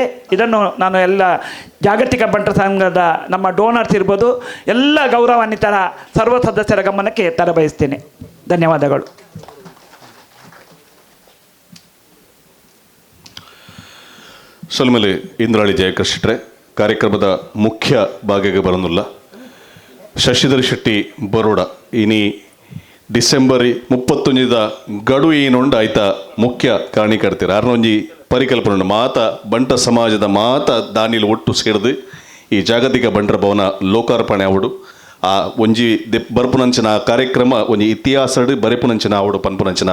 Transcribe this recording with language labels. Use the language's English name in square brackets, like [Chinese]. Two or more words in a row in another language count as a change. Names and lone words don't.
[Kannada] ಇದನ್ನು ನಾನು ಎಲ್ಲ ಜಾಗತಿಕ ಬಂಟರ ಸಂಘದ ನಮ್ಮ ಡೋನರ್ಸ್ ಇರ್ಬೋದು ಎಲ್ಲ ಗೌರವಾನ್ವಿತರ ಸರ್ವ ಸದಸ್ಯರ ಗಮನಕ್ಕೆ ತರಬಯಸ್ತೇನೆ. ಧನ್ಯವಾದಗಳು. ಸೊಲ್ಮೇಲೆ ಇಂದ್ರಾಳಿ ಜಯಕೃಷ್ಣರೇ ಕಾರ್ಯಕ್ರಮದ ಮುಖ್ಯ ಭಾಗಕ್ಕೆ ಬರೋದಿಲ್ಲ. [Tulu] ಶಶಿಧರ್ ಶೆಟ್ಟಿ ಬರೋಡ ಇನಿ ಡಿಸೆಂಬರ್ 31 ಗಡು ಏನೊಂಡು ಆಯ್ತ ಮುಖ್ಯ ಕಾರಣೀಕರ್ತೀರ ಅರ್ನೊಂಜಿ ಪರಿಕಲ್ಪನೆ ಮಾತ ಬಂಟ ಸಮಾಜದ ಮಾತ ದಾನಿಲು ಒಟ್ಟು ಸೇರಿದು ಈ ಜಾಗತಿಕ ಬಂಟರ ಭವನ ಲೋಕಾರ್ಪಣೆ ಆವಡು ಆ ಒಂಜಿ ಬರ್ಪುನಂಚಿನ ಕಾರ್ಯಕ್ರಮ ಒಂಜಿ ಇತಿಹಾಸಡ್ ಬರೆಪುನಂಚಿನ ಆವಡು ಪನ್ಪುನಂಚಿನ